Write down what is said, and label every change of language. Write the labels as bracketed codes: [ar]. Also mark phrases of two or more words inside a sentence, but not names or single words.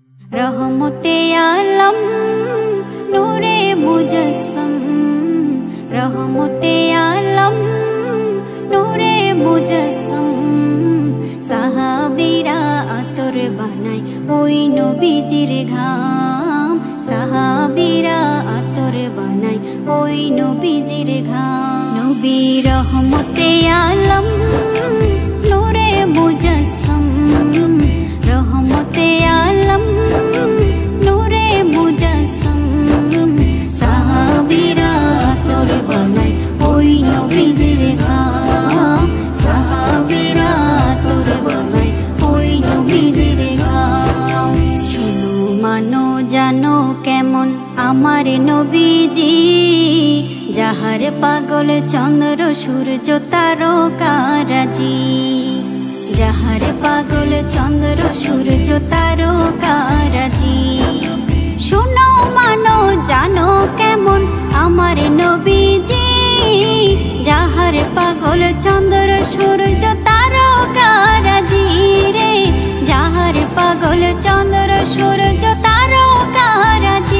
[ur] رحمتِ عالم نورِ مجسم, رحمتِ عالم نورِ مجسم. [bn] সাহাবীরা আতর বানায় ওই নবীজির ঘাম, সাহাবীরা আতর বানায় ওই নবীজির ঘাম। [ur] नबी رحمتِ عالم نورِ مجسم, رحمتِ عالم نورِ مجسم. [bn] সাহাবীরা আতর বানায় ওই নবীজির ঘাম, সাহাবীরা আতর বানায় ওই নবীজির ঘাম। শোনো মানো জানো কেমন আমার নবীজি, যাহার পাগল চন্দ্র সূর্য তারকারাজি, যাহার পাগল চন্দ্র সূর্য তারকারাজি। শোনো মানো জানো কেমন আমার নবীজি, যাহার পাগল চন্দ্র সূর্য তারকারাজি রে, যাহার পাগল চন্দ্র সূর্য তারকারাজি।